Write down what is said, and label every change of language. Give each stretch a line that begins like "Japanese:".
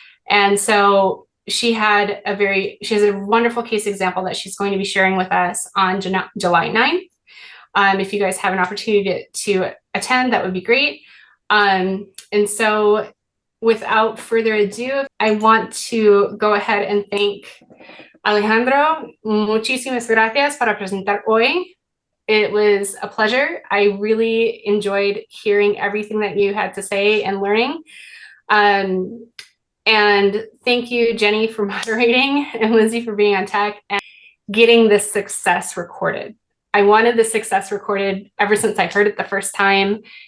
English: And so she has a wonderful case example that she's going to be sharing with us on July 9th. If you guys have an opportunity to attend, that would be great. And so without further ado, I want to go ahead and thank Alejandro.
Spanish: Muchísimas gracias para presentar hoy.
English: It was a pleasure. I really enjoyed hearing everything that you had to say and learning. And thank you, Jenny, for moderating and Lindsay for being on tech and getting this success recorded. I wanted this success recorded ever since I heard it the first time.